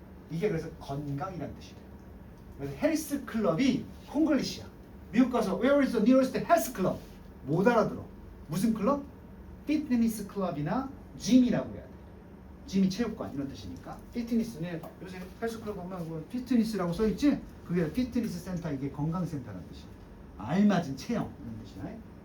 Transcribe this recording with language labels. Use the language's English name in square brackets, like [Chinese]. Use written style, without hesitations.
[Korean] 이게 그래서 건강이란 뜻이에요. 그래서 헬스 클럽이 콩글리시야. 미국 가서 [English] Where is the nearest health club? [Korean] 못 알아들어. 무슨 클럽? 피트니스 클럽이나 짐이라고 해야 돼. 짐이 체육관 이런 뜻이니까. 피트니스는 요새 헬스 클럽 보면 피트니스라고 써있지? 그게 피트니스 센터, 이게 건강센터라는 뜻이야. 알맞은 체형 이런 뜻이야.